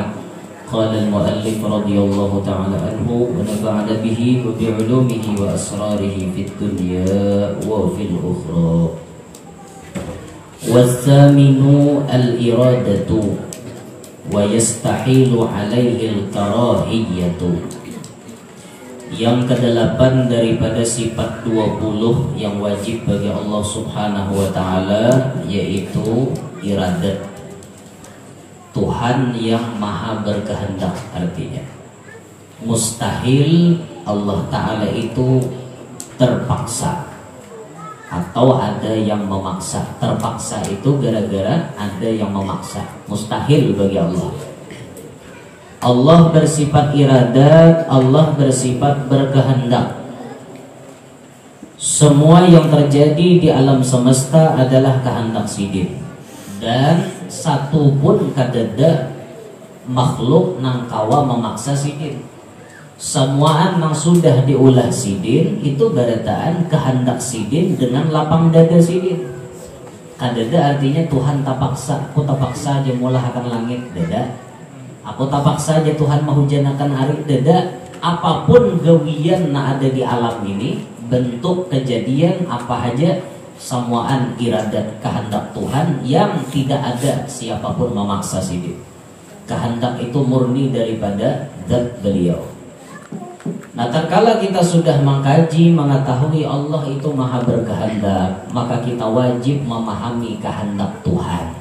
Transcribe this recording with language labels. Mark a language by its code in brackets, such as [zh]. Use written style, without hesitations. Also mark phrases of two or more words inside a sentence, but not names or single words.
[ar] قال المؤلف رضي الله تعالى عنه ونفعنا به وبعلومه وأسراره في الدنيا وفي الأخرى. والثامن الإرادة ويستحيل عليه الكراهية. [id] Yang kedelapan daripada sifat 20 yang wajib bagi [ar] الله سبحانه وتعالى [id] yaitu iradat, Tuhan yang maha berkehendak. Artinya mustahil [ar] الله تعالى [id] itu terpaksa atau ada yang memaksa. Terpaksa itu gara-gara ada yang memaksa. Mustahil bagi Allah. Allah bersifat iradat, Allah bersifat berkehendak. Semua yang terjadi di alam semesta adalah kehendak sidin. [bjn] Dan satu pun kadada makhluk nang kawa memaksa sidin. Semuaan nang sudah diulah sidin itu barataan kehendak sidin dengan lapang dada sidin. Kadada artinya Tuhan tak paksa, aku tak paksa aja mulah akan langit dada. Aku tak paksa aja Tuhan menghujanakan hari dada. Apapun gawian na ada di alam ini, bentuk kejadian apa aja, semuaan iradat kehendak Tuhan yang tidak ada siapapun memaksa sidin. [id] Kehendak itu murni daripada zat beliau. Nah, tatkala kita sudah mengkaji, mengetahui Allah itu maha berkehendak, maka kita wajib memahami kehendak Tuhan.